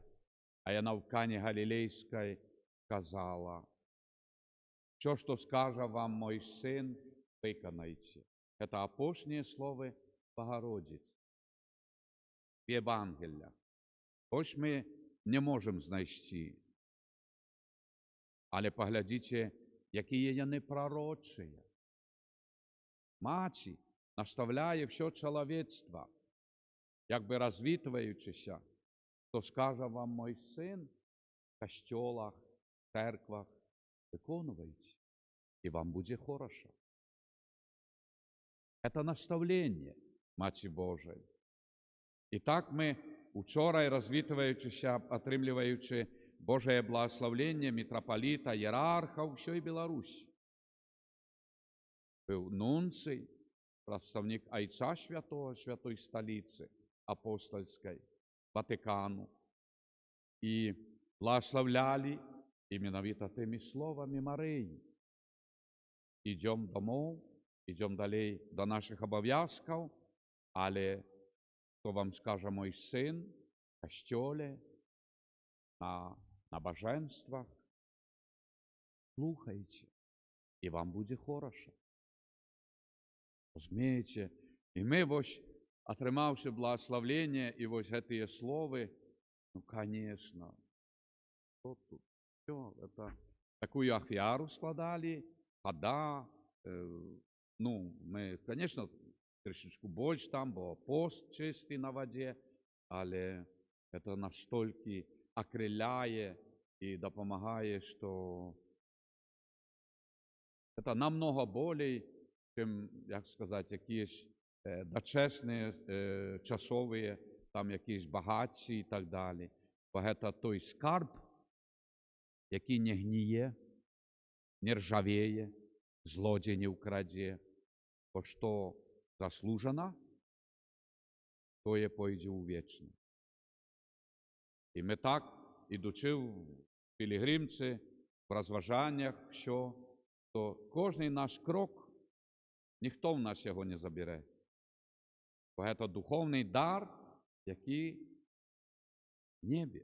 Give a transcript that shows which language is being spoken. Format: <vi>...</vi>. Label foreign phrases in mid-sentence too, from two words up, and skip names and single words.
<uk>А вона в Кані Галілейській казала, що скаже вам мой син, виконайте. Це апостольні слова Богородиці в Євангеліях. Ось ми не можемо знайти. Але поглядіть, які яны пророчыя.</uk> <be>Маці наставляе все чалавецтва, як бы развітваючыся, то скажа вам мой сын в касцёлах, церквах, выконвайце, и вам будзе хорошо.</be> <ru>Это наставление Маці Божией. И так мы учора, развітваючыся, атрымліваючы Божие благословление митрополита, иерарха всей Беларуси. Был нунций, представник Отца Святого, Святой Столицы Апостольской, Ватикану. И благословляли именовито теми словами Марии. Идем домой, идем далее до наших обов'язков, але, что вам скажет мой сын, в костеле, на набоженствах, слухайте, и вам будет хорошо.</ru> <uk>Розумієте?</uk> <be>І ми ось атрымаўшы благословение, і вось гэтыя словы, ну,</be> <ru>конечно, что тут? Все, это такую</ru> <uk>ахвяру складали, вода, ну, мы, конечно, трішечку больш там, бо пост чистий на воді, але це настільки окриляє і допомагає, що це намного болей, чим, як сказати, якісь дочесні, часові, там якісь багатці і так далі. Бо це той скарб, який не гніє, не ржавіє, злодій не вкраде, бо що заслужено,</uk> <be>тое пойдзе ў вечне.</be> <uk>І ми так, ідучи в пілігримці, в розважаннях, що, то кожний наш крок, ніхто в нас його не забере. Бо це духовний дар, який в небі.</uk>